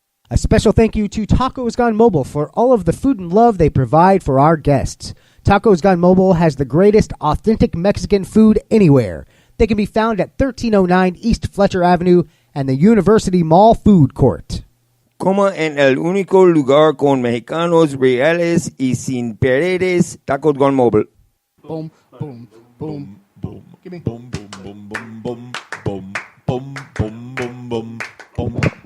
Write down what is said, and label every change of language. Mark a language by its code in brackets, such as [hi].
[en] A special thank you to Tacos Gone Mobile for all of the food and love they provide for our guests. Tacos Gone Mobile has the greatest authentic Mexican food anywhere. They can be found at 1309 East Fletcher Avenue and the University Mall Food Court. [es] Coma en el único lugar con mexicanos reales y sin paredes, Tacos Gone Mobile. Boom, boom, boom, boom. Give me. Boom, boom, boom, boom, boom, boom, boom, boom, boom, boom.